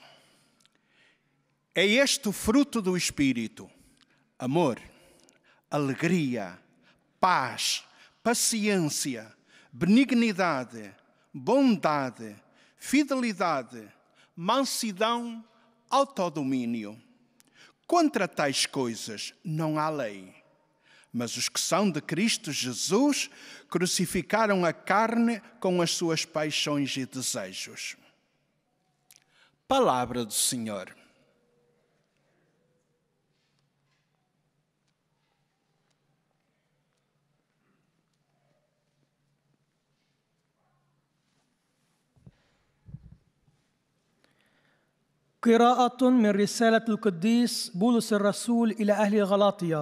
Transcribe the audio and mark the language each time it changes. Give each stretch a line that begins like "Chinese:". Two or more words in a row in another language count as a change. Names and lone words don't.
Portuguese: É este o fruto do Espírito: amor, alegria, paz, paciência, benignidade, bondade, fidelidade, mansidão, autodomínio. Contra tais coisas não há lei. Mas os que são de Cristo Jesus crucificaram a carne com as suas paixões e desejos. Palavra do Senhor.
Arabic: قراءة من رسالة القديس بولس الرسول إلى أهل غلاطيا.